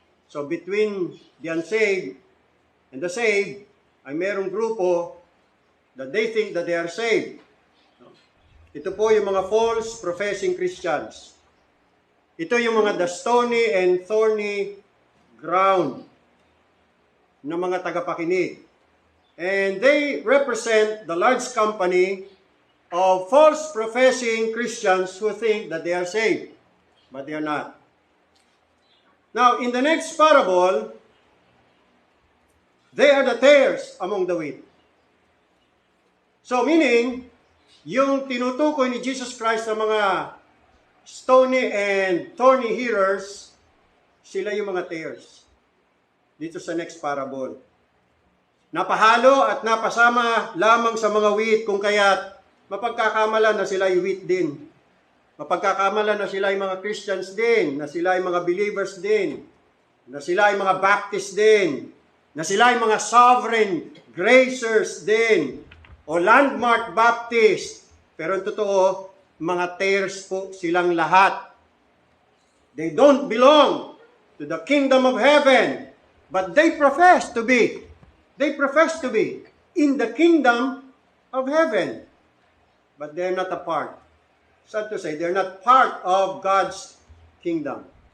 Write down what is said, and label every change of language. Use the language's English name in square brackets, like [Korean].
[English] So between the unsaved and the saved, [Filipino] ay merong grupo [English] that they think that they are saved. [Filipino] Ito po yung mga [English] false professing Christians. [Filipino] Ito yung mga [English] the stony and thorny ground [Filipino] ng mga tagapakinig. [English] And they represent the large company of false professing Christians who think that they are saved, but they are not. Now, in the next parable, they are the tares among the wheat. [Filipino] So meaning, yung tinutukoy ni Jesus Christ sa mga [English] stony and thorny hearers, [Filipino] sila yung mga tares. Dito sa [English] next parable. [Filipino] Napahalo at napasama lamang sa mga wheat, kung kaya't mapagkakamalan na sila ay wheat din. Mapagkakamalan na sila ay mga Christians din, na sila ay mga believers din, na sila ay mga Baptist din, na sila ay mga sovereign gracers din, o landmark Baptist. Pero ang totoo, mga tares po silang lahat. [English] They don't belong to the kingdom of heaven, but they profess to be. They profess to be in the kingdom of heaven, but they're not a part. Sad to say, they're not part of God's kingdom.